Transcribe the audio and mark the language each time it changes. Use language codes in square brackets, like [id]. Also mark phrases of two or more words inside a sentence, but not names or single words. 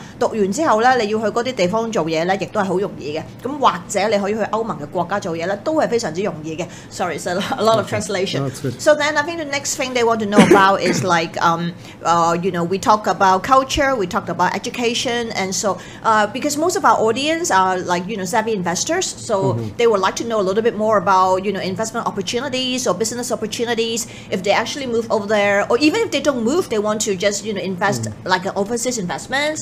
[yue] 讀完之後咧，你要去嗰啲地方做嘢咧，亦都係好容易嘅。咁或者你可以去歐盟嘅國家做嘢咧，都係非常之容易嘅。 [en] Sorry, it's a lot of translation. No, that's good. So then I think the next thing they want to know about is like we talk about culture, we talked about education, and so because most of our audience are like savvy investors, so they would like to know a little bit more about investment opportunities or business opportunities if they actually move over there, or even if they don't move, they want to just invest like overseas investments.